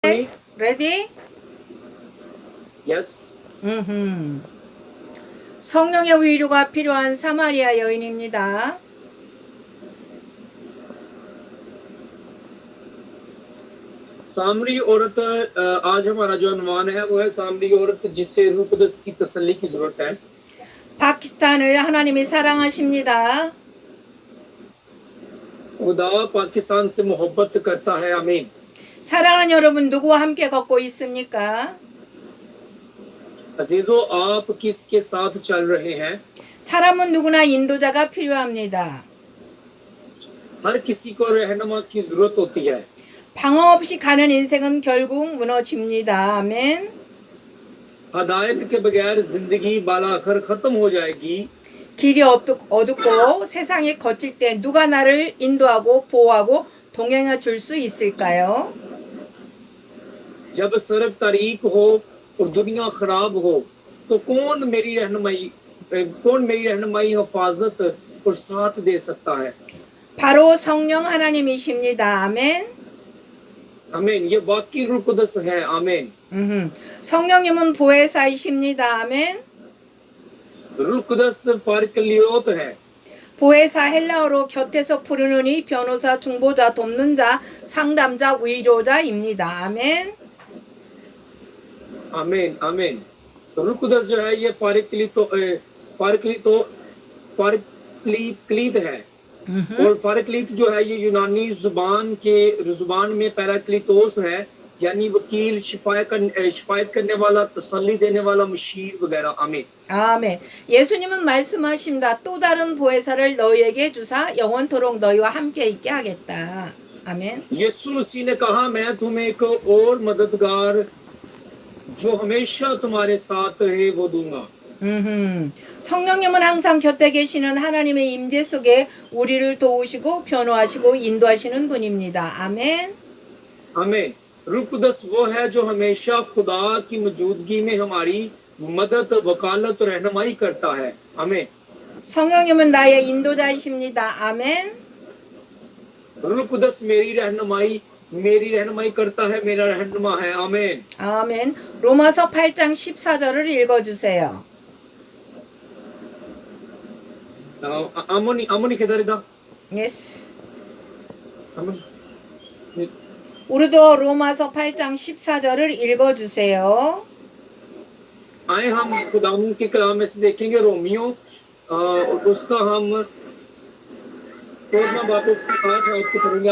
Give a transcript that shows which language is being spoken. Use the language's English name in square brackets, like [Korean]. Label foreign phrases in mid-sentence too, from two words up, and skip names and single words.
[English] Ready? Yes. [Korean] 성령의 위로가 필요한 사마리아 여인입니다. [Urdu] سامری عورت آج ہمارا جو انومان ہے وہ ہے سامری عورت جس سے روح قدس کی تسلی کی ضرورت ہے. [Korean] 파키스탄을 하나님이 사랑하십니다. [Urdu] خدا پاکستان سے محبت کرتا ہے. आमीन. [Korean] 사랑하는 여러분 누구와 함께 걷고 있습니까? [Urdu] عزیزوں، آپ کس کے ساتھ چل رہے ہیں? [Korean] 사람은 누구나 인도자가 필요합니다. [Urdu] ہر کسی کو رہنما کی ضرورت ہوتی ہے. [Korean] 방어 없이 가는 인생은 결국 무너집니다. 아멘. [Urdu] ہدایت کے بغیر زندگی بالآخر ختم ہو جائے گی. [Korean] 길이 어둡고 세상에 거칠 때 누가 나를 인도하고 보호하고 동행해 줄 수 있을까요? [Urdu] جب سڑک تاریک ہو اور دنیا خراب ہو تو کون میری رہنمائی حفاظت اور ساتھ دے سکتا ہے? [Korean] 바로 성령 하나님이십니다. 아멘. [Urdu] آمین۔ یہ واقعی روح قدس ہے۔ آمین. [Korean] 성령님은 보혜사이십니다. 아멘. [Urdu] روح قدس فارقلیوت ہے. [Korean] 보혜사 헬라어로 곁에서 부르느니 변호사, 중보자, 돕는 자, 상담자, 위로자입니다. 아멘. [Urdu] آمین۔ آمین. روح قدس جو ہے یہ فارقلیط ہے. اور فارقلیط جو ہے یہ یونانی زبان میں پیراکلیتوس ہے، یعنی وکیل، شفاعت کرنے والا، تسلی دینے والا، مشیر وغیرہ. आमीन. [Korean] 아멘. 예수님은 말씀하십니다. 또 다른 보혜사를 너희에게 주사 영원토록 너희와 함께 있게 하겠다. 아멘. [Urdu] یسوع مسیح نے کہا، میں تمہیں ایک اور مددگار جو ہمیشہ تمہارے ساتھ ہے وہ دوں گا. [Korean] 성령님은 항상 곁에 계시는 하나님의 임재 속에 우리를 도우시고 변호하시고 인도하시는 분입니다. 아멘. [Urdu] आमीन. روح قدس وہ ہے جو ہمیشہ خدا کی موجودگی میں ہماری مدد، وکالت، رہنمائی کرتا ہے. आमीन. [Korean] 성령님은 나의 인도자이십니다. 아멘. [Urdu] روح قدس میری رہنمائی کرتا ہے، میرا رہنما ہے. आमीन. [Korean] 아멘. 로마서 8장 14절을 읽어주세요. [Urdu] امونی کدھر ادھر? [Korean] 예스. [Urdu] अमोनी. [Korean] 우리도 로마서 8장 14절을 읽어주세요. [Urdu] آئے ہم خداوند کے کلام میں سے دیکھیں گے رومیو اس کا ہم 14واں باب اس کی 8 آیت کو پڑھیں گے.